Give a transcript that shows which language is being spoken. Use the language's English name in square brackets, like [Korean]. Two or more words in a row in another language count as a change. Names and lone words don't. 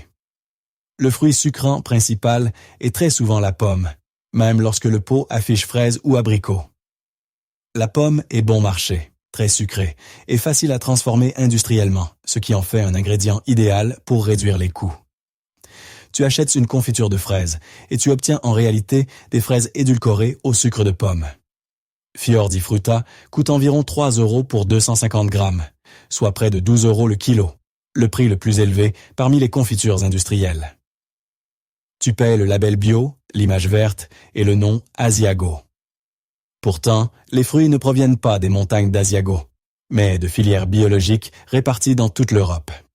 [French] Le fruit sucrant principal est très souvent la pomme, même lorsque le pot affiche fraise ou abricot. La pomme est bon marché, très sucrée et facile à transformer industriellement, ce qui en fait un ingrédient idéal pour réduire les coûts. Tu achètes une confiture de fraises et tu obtiens en réalité des fraises édulcorées au sucre de pomme. Fior di Frutta coûte environ 3 € pour 250 grammes, soit près de 12 € le kilo, le prix le plus élevé parmi les confitures industrielles. Tu paies le label bio, l'image verte et le nom Asiago. Pourtant, les fruits ne proviennent pas des montagnes d'Asiago, mais de filières biologiques réparties dans toute l'Europe.